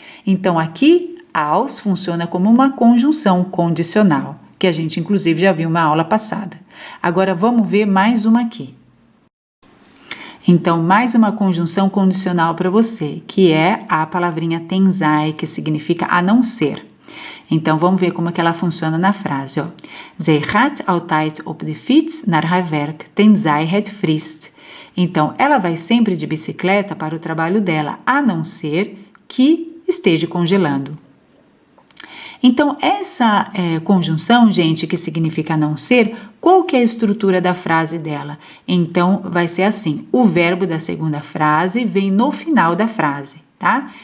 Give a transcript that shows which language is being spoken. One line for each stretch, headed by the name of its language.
Portuguese: Então, aqui, als funciona como uma conjunção condicional, que a gente, inclusive, já viu uma aula passada. Agora, vamos ver mais uma aqui. Então, mais uma conjunção condicional para você, que é a palavrinha tenzij, que significa a não ser. Então, vamos ver como é que ela funciona na frase, ó.
Dutch: Zij gaat altijd op de fiets naar haar werk, tenzij het vriest.
Portuguese: Então, ela vai sempre de bicicleta para o trabalho dela, a não ser que esteja congelando. Então, essa conjunção, gente, que significa não ser, qual que é a estrutura da frase dela? Então, vai ser assim, o verbo da segunda frase vem no final da frase, tá?